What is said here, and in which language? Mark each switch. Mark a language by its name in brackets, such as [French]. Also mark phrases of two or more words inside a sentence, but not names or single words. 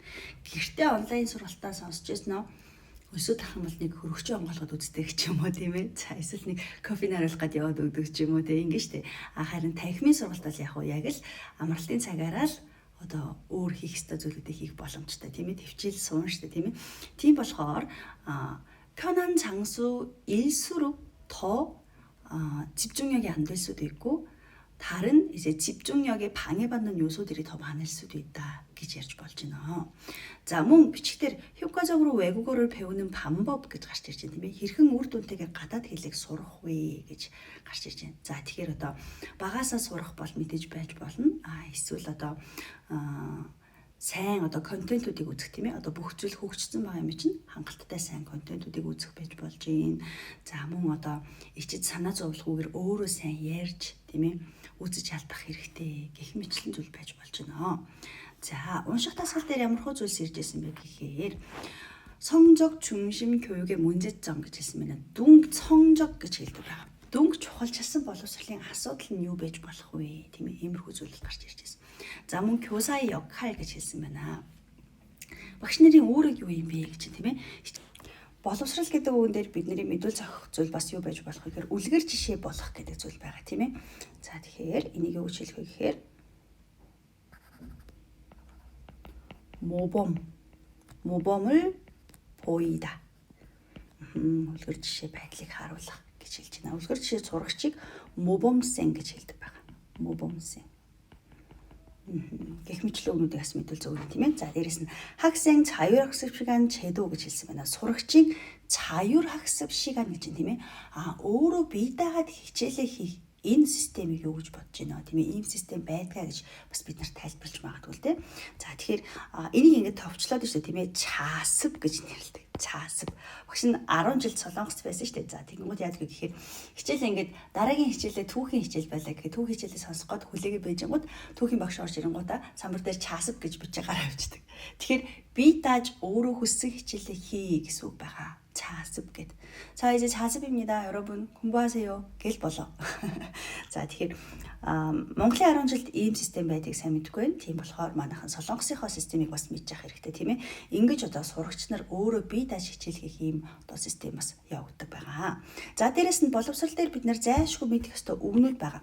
[Mongolian] Гэртээ онлайн сургалтаа сонсч ирсэн үү? Өсөд ах юм бол нэг хөргөчөө онгоолгоод үздэг ч юм уу тийм ээ. За эсвэл нэг кофе наруулах гээд яваад өгдөг ч юм уу тийм ингэ штэ. Харин танхимын сургалтаас яг л амралтын цагаараа л одоо өөр хийх ёстой зүйлүүдийг хийх боломжтой тийм ээ. Төвчил суун штэ тийм ээ. Тийм болохоор [Korean] 편한 장소 일수록 더 집중력이 안 될 수도 있고 다른 이제 집중력에 방해받는 요소들이 더 많을 수도 있다 [Mongolian] гэж ярьж болж байна. За мөн бичгээр [Korean] 효과적으로 외국어를 배우는 방법 [Mongolian] гэж гарч ирж байна тийм ээ. Хэрхэн үр дүнтэйгээ гадаад хэлийг сурах вэ гэж гарч ирж байна. За тэгэхээр одоо багаасаа сурах бол мэдээж байж болно. Эсвэл одоо сайн одоо контентуудыг үзэх тийм ээ. Одоо бүх зүйл хөгжсөн байгаа юм чинь хангалттай сайн контентуудыг үзэх байж болж байна. За мөн одоо ичид санаа зовлохгүйгээр өөрөө сайн ярьж тийм ээ үзэж алдах хэрэгтэй гэх мэтлэн зүйл байж болж байна. 자, унших дасгал дээр ямар хөө зүйлс ирж ирсэн бэ гэхээр [Korean] 성적 중심 교육의 문제점 [Mongolian] гэж хэлсэн байна. Дүнг 성적 гэж хэлдэг байна. Дүнг чухалчилсан боловсролын асуудал нь юу байж болох вэ? Тийм ээ, иймэрхүү зүйл гарч ирж ирсэн. За мөн [Korean] 교사의 역할 [Mongolian] гэж хэлсэн байна. Багш нарын үүрэг юу юм бэ гэж тийм ээ. Боловсрал гэдэг үгэн дээр бидний мэдүүл зохих зүйл бас юу байж болох вэ гэхээр үлгэр жишээ болох гэдэг зүйл байгаа тийм ээ. За тэгэхээр энийг юу гэж хэлэх вэ гэхээр [Korean] 모범을 보이다. [Mongolian] үлгэр жишээ байдлыг харуулах гэж хэлж байна. Үлгэр жишээ сурагчийг 모범생 гэж хэлдэг байгаа. [Korean] 모범생. [Mongolian] гэх мэтлэн өгнүүдийг бас мэдүүл зөв тийм ээ. За дээрэс нь [Korean] 학생 자율학습 시간 제도 [Mongolian] гэж хэлсэн байна. Сурагчийн [Korean] 자율학습 시간 [Mongolian] гэж тийм ээ. Өөрөө бие дагаад хичээлээ хийх энэ системийг юу гэж бодож байна тийм ээ. Ийм систем байдгаа гэж бас бид нарт тайлбарлаж магадгүй л тийм. За тэгэхээр энийг ингээд товчлоод шүү дээ тийм ээ. Чаасв гэж нэрлэдэг. Чаасв. Багш нь 10 жил Солонгост байсан шүү дээ. За тэгэнгүүт яадаг вэ гэхээр хичээл ингээд дараагийн хичээлээ түүхийн хичээл байлаа гэхэд түүхийн хичээлээ сонсох гээд хүлээгээ байжингууд түүхийн багш орж ирэнгуудаа самбар дээр чаасв гэж бичиж гараа авчдаг. Тэгэхээр би дааж өөрөө хүссэн хичээлээ хий гэсэн үг байгаа. 자습 гэд. [Korean] 자 이제 자습입니다. 여러분 공부하세요. [Mongolian] гээл болоо. За тэгэхээр Монголын 10 жилд ийм систем байдгийг сайн мэдгүй байна. Тийм болохоор манайхан Солонгосынхоо системийг бас мэдж явах хэрэгтэй тийм ээ. Ингэж одоо сурагч нар өөрөө бие дааж хичээл хийх ийм одоо систем бас явагддаг байгаа. За дээрэс нь боловсрал дээр бид нар зайлшгүй мэдэх ёстой үгнүүд байгаа.